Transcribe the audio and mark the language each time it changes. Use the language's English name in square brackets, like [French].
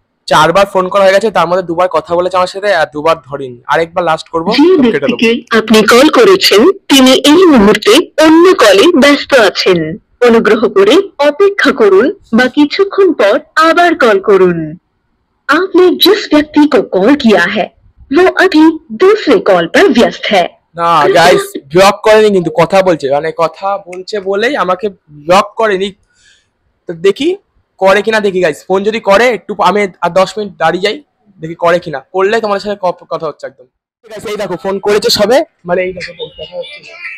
[Bangla] 4বার phone করা হয়ে গেছে, তার মধ্যে 2বার কথা বলেছে আমার সাথে আর 2বার ধরিনি। আরেকবার লাস্ট করবো, যে তো কেটে দেবো। ব্যক্তিকে আপনি কল করেছেন তিনি এই মুহূর্তে অন্য কলে ব্যস্ত আছেন। অনুগ্রহ করে অপেক্ষা করুন বা কিছুক্ষণ পর আবার কল করুন। [Hindi] आपने जिस व्यक्ति को कॉल किया है वो अभी दूसरे कॉल पर व्यस्त है। [Bangla] না গাইস ব্লক করেনি, কিন্তু কথা বলছে, মানে কথা বলছে বলেই আমাকে ব্লক করেনি। তো দেখি করে কিনা, দেখি গাইস। ফোন যদি করে একটু আমি আর 10 মিনিট দাঁড়িয়ে যাই, দেখি করে কিনা। করলে তোমাদের সাথে কথা হচ্ছে একদম। ঠিক আছে, এই দেখো ফোন করেছে সবে, মানে এই দেখো কথা হচ্ছে।